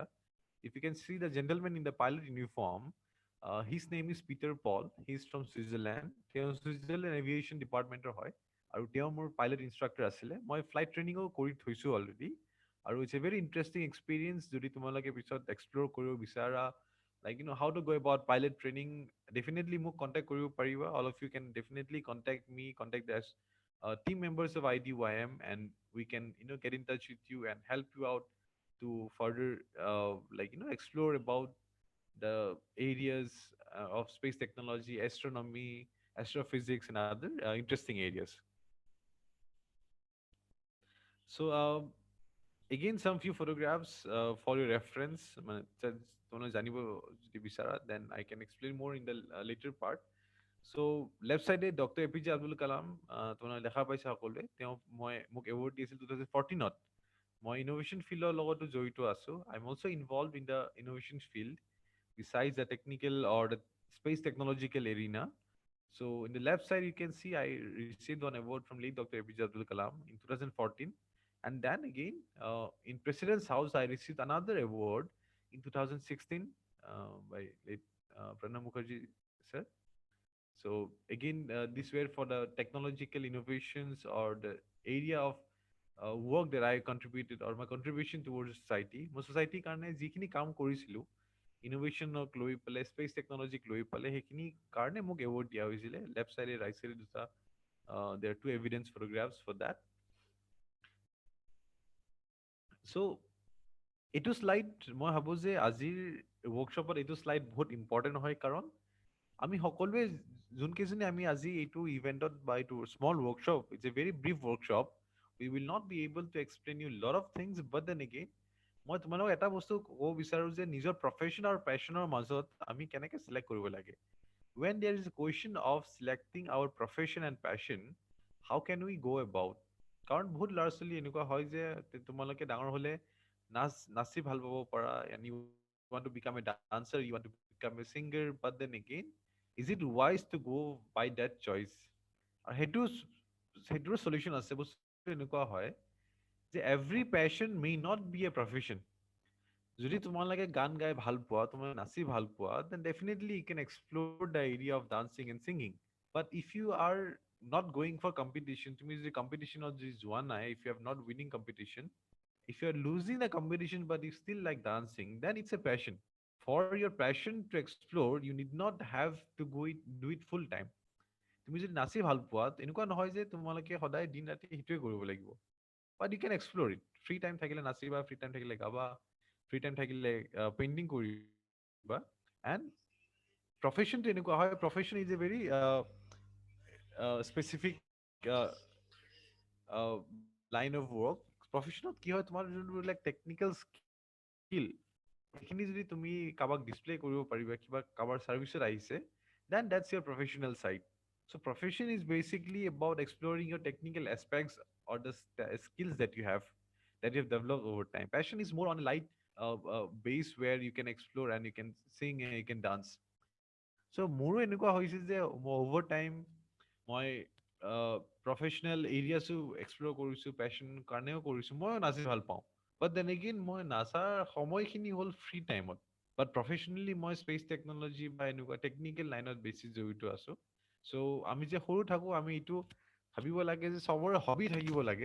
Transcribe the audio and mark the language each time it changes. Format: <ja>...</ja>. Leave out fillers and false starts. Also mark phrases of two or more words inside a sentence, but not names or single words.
<en>If you can see the gentleman in the pilot uniform, his name is Peter Paul. He's from Switzerland.</en> <as>তেওঁ Switzerland Aviation Departmentor হয়, আৰু তেওঁ মোৰ পাইলট ইনষ্ট্ৰাক্টৰ আছিলে। মই</as> <en>flight training</en> <as>কৰি থৈছোঁ অলৰেডি, আৰু</as> <en>It's a very interesting experience</en> <as>যদি তোমালোকে পিছত এক্সপ্ল'ৰ কৰিব বিচাৰা,</as> <en>like how to go about pilot training,</en> <as>ডেফিনেটলি মোক কণ্টেক্ট কৰিব পাৰিবা।</as> <en>All of you can definitely contact me, contact the team members of IDYM, and we can get in touch with you and help you out to further explore about the areas of space technology, astronomy, astrophysics, and other interesting areas. So again, some few photographs for your reference.</en> <as>মানে তোমরা জানিব যদি বিচাৰা,</as> <en>then I can explain more in the later part. So left side</en> <as>ডক্টৰ APJ আব্দুল কালাম তোমালোকে দেখা পাইছা সকলোৱে। তেওঁ মোক এৱাৰ্ড দিছিল 2014ত। মই ইনোভেশ্যন ফিল্ডৰ লগতো জড়িত আছো।</as> <en>I am also involved in the innovation field besides the technical or the space technological arena. So in the left side, you can see I received one award from late Dr. APJ Abdul Kalam in 2014. And then again, in President's House, I received another award in 2016 by late Pranab Mukherjee sir. So again, these were for the technological innovations or the area of work that I contributed, or my contribution towards society.</en> <as>মই society কাৰণে যিখিনি কাম কৰিছিলো, ইনোভেশ্যনক লৈ পেলাই,</as> <en>space technology</en> <as>লৈ পেলাই, সেইখিনি কাৰণে মোক এৱাৰ্ড দিয়া হৈছিলে। লেফ্ট চাইডে ৰাইট চাইডে দুটা</as> <en>there are two evidence photographs for that.</en> <as>So এইটো শ্লাইড মই ভাবো যে আজিৰ ৱৰ্কশ্বপত এইটো শ্লাইড বহুত ইম্পৰ্টেণ্ট হয়, কাৰণ আমি সকলোৱে যোনকেইজনে আমি আজি এইটো ইভেণ্টত বা এইটো</as> <en>small workshop, it's a very brief workshop, We will not be able to explain you lot of things, but then again</en> <as>মই তোমালোকক এটা বস্তু ক'ব বিচাৰোঁ যে নিজৰ প্ৰফেশ্যন আৰু পেশ্যনৰ মাজত আমি কেনেকৈ চিলেক্ট কৰিব লাগে।</as> <en>When there is a question of selecting our profession and passion, how can we go about?</en> <as>কাৰণ বহুত ল'ৰা ছোৱালী এনেকুৱা হয় যে তোমালোকে ডাঙৰ হ'লে নাচি ভাল পাব পাৰা,</as> <en>and you want to become a dancer, you want to become a singer, but then again, is it wise to go by that choice?</en> <as>আৰু সেইটোৰ solution আছে। বস্তুটো এনেকুৱা হয় যে</as> <en>every passion may not be a profession.</en> <as>যদি তোমালোকে গান গাই ভাল পোৱা, তোমালোকে নাচি ভাল পোৱা,</as> <en>then definitely you can explore the area of dancing and singing. But if you are not going for competition,</en> <as>তুমি যদি কম্পিটিশ্যনত যদি যোৱা নাই,</as> <en>if you have not winning competition, if you are losing the competition but you still like dancing, then it's a passion. For your passion to explore, you need not have to do it full time.</en> <as>তুমি যদি নাচি ভাল পোৱা, এনেকুৱা নহয় যে তোমালোকে সদায় দিন ৰাতি সেইটোৱে কৰিব লাগিব।</as> <en>But you can explore it. Free time</en> <as>থাকিলে নাচিবা,</as> <en>free time</en> <as>থাকিলে গাবা,</as> <en>free time</en> <as>থাকিলে পেইণ্টিং কৰিবা।</as> <en>And profession to</en> <as>এনেকুৱা হয়,</as> <en>profession is a very specific line of work.</en> <as>প্ৰফেশ্যনত কি হয়, তোমাৰ যোনবিলাক</as> <en>technical skill,</en> <as>সেইখিনি যদি তুমি কাৰোবাক ডিছপ্লে কৰিব পাৰিবা, কিবা কাৰোবাৰ ছাৰ্ভিচত আহিছে,</as> <en>then that's your professional side. So profession is basically about exploring your technical aspects or the skills that you have developed over time. Passion is more on a light base where you can explore and you can sing and you can dance.</en> <as>So মোৰো এনেকুৱা হৈছে যে মই</as> <en>over time</en> <as>মই</as> <en>professional areas</en> <as>এক্সপ্ল'ৰ কৰিছোঁ, পেশ্যন কাৰণেও কৰিছোঁ। ময়ো নাচি ভাল পাওঁ,</as> <en>but then again</en> <as>মই নাচাৰ সময়খিনি হ'ল</as> <en>free time.</en> <as>বাট প্ৰফেচনেলি মই</as> <en>space technology</en> <as>বা এনেকুৱা</as> <en>technical line</en> <as>বেছি জড়িত আছোঁ। চ' আমি যে সৰু থাকোঁ আমি এইটো ভাবিব লাগে যে চবৰে হবি থাকিব লাগে।</as>